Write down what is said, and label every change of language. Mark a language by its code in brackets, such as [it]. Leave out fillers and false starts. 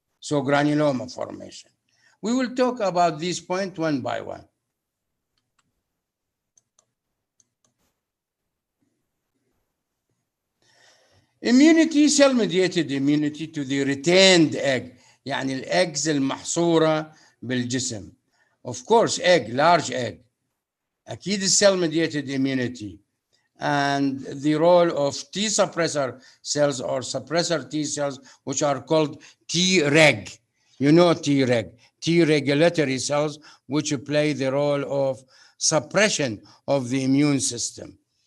[en] so granuloma formation. We will talk about these points one by one. Immunity, cell-mediated immunity to the retained egg. [ar] يعني الأجز المحصورة بالجسم. [en] Of course, egg, large egg. أكيد cell-mediated immunity. And the role of T suppressor cells or suppressor T cells, which are called Treg. You know Treg, T regulatory cells, which play the role of suppression of the immune system.